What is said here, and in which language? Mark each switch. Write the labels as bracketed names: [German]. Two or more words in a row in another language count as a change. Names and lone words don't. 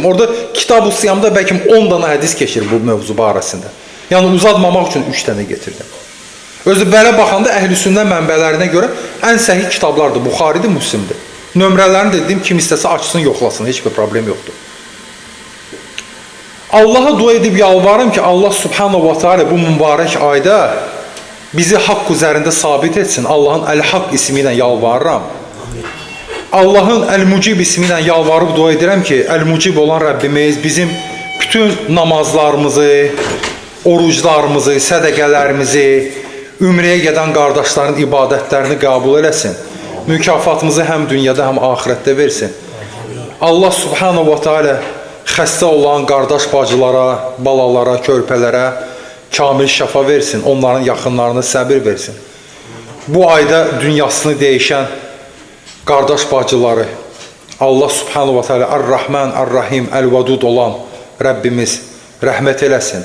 [Azerbaijani] Orada Kitab-ı Siyamda bəlkə 10 dana hədis keçir bu mövzu barəsində. Yəni uzatmamaq üçün 3 dənə getirdim. Özü belə baxanda əhl-i sünnə mənbələrinə görə ən səhih kitablardır. Buxaridir, Müslimdir. Nömrələrini də dedim, kim istəsə açsın, yoxlasın. Heç bir problem yoxdur. Allaha dua edib yalvarım ki, Allah [Arabic] سبحانه وتعالى [Azerbaijani] bu mübarək ayda bizi haqq üzərində sabit etsin. Allahın Əl-Haqq ismi ilə yalvarıram. Allahın Əl-Mucib ismi ilə yalvarıb dua edirəm ki, Əl-Mucib olan Rəbbimiz bizim bütün namazlarımızı, oruclarımızı, sədəqələrimizi, ümrəyə gedən qardaşların ibadətlərini qəbul eləsin. Mükafatımızı həm dünyada, həm axirətdə versin. Allah [Arabic] سبحانه وتعالى [Azerbaijani] xəstə olan qardaş bacılara, balalara, körpələrə kamil şəfa versin. Onların yaxınlarına səbir versin. Bu ayda dünyasını dəyişən qardaş bacıları Allah [Arabic] سبحانه وتعالى [Azerbaijani] Ar-Rahman, Ar-Rahim, Əl-Vadud olan Rəbbimiz rəhmət eləsin.